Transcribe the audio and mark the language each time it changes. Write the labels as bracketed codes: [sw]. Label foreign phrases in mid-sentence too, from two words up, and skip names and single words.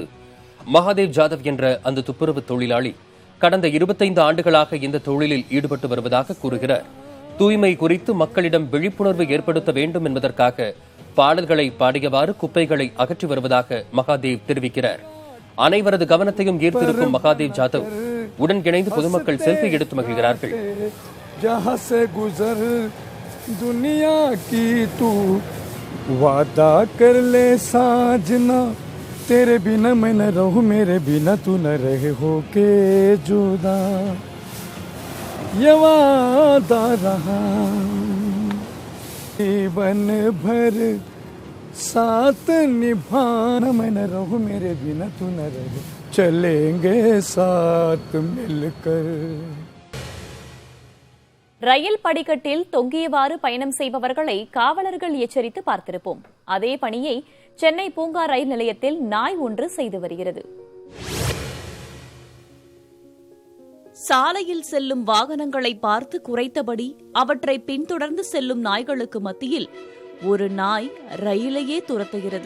[ta] மகாதேவ் ஜாதவ் என்ற அந்த துப்புரவு தொழிலாளி கடந்த 25 ஆண்டுகளாக இந்த தொழிலில் ஈடுபட்டு வருவதாக கூறுகிறார். தூய்மை குறித்து மக்களிடம் விழிப்புணர்வு ஏற்படுத்த வேண்டும் என்பதற்காக பாடல்களை பாடியவாறு குப்பைகளை அகற்றி வருவதாக மகாதேவ் தெரிவிக்கிறார். அனைவரது கவனத்தையும் ஈர்த்திருக்கும் மகாதேவ் ஜாதவ் உடன் இணைந்து பொதுமக்கள் செல்ஃபி எடுத்து மகிழ்கிறார்கள். [hi] दुनिया की तू वादा कर ले साजना, तेरे बिना मैं न रहूं, मेरे बिना तू न रहे हो के जुदा, ये वादा रहा जीवन भर साथ निभाना, मैं न रहूं, मेरे बिना तू न रहे, चलेंगे साथ मिलकर. [ta] ரயில் படிக்கட்டில் தொங்கியவாறு பயணம் செய்பவர்களை காவலர்கள் எச்சரித்து பார்த்திருப்போம். அதே பணியை சென்னை பூங்கா ரயில் நிலையத்தில் நாய் ஒன்று செய்து வருகிறது. சாலையில் செல்லும் வாகனங்களை பார்த்து குறைத்தபடி அவற்றை பின்தொடர்ந்து செல்லும் நாய்களுக்கு மத்தியில் ஒரு நாய் ரயிலையே துரத்துகிறது.